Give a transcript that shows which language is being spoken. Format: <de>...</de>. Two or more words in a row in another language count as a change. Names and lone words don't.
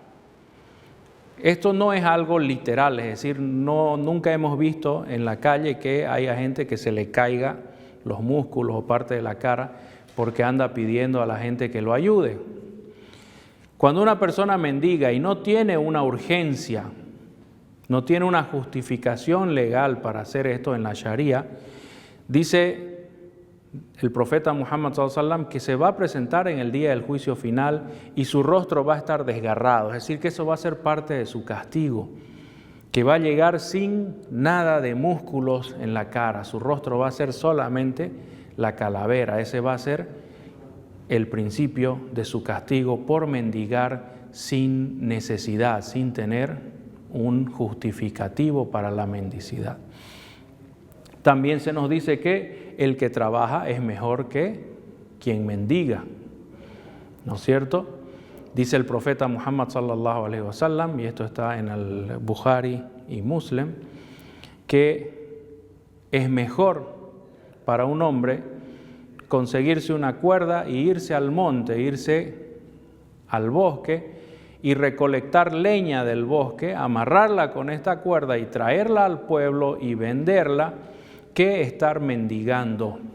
<es>Esto no es algo literal, es decir, nunca hemos visto en la calle que haya gente que se le caiga los músculos o parte de la cara porque anda pidiendo a la gente que lo ayude. Cuando una persona mendiga y no tiene una urgencia, no tiene una justificación legal para hacer esto en la Sharia, dice el profeta Muhammad</es> <ar>صلى الله عليه وسلم</ar> <es>que se va a presentar en el día del juicio final y su rostro va a estar desgarrado, es decir, que eso va a ser parte de su castigo, que va a llegar sin nada de músculos en la cara, su rostro va a ser solamente la calavera, ese va a ser el principio de su castigo por mendigar sin necesidad, sin tener un justificativo para la mendicidad. También se nos dice que el que trabaja es mejor que quien mendiga, ¿no es cierto? Dice el profeta Muhammad</es> <ar>صلى الله عليه وسلم,</ar> <es>y esto está en el Bukhari y Muslim, que es mejor para un hombre conseguirse una cuerda e irse al monte, irse al bosque y recolectar leña del bosque, amarrarla con esta cuerda y traerla al pueblo y venderla, que estar mendigando.</es>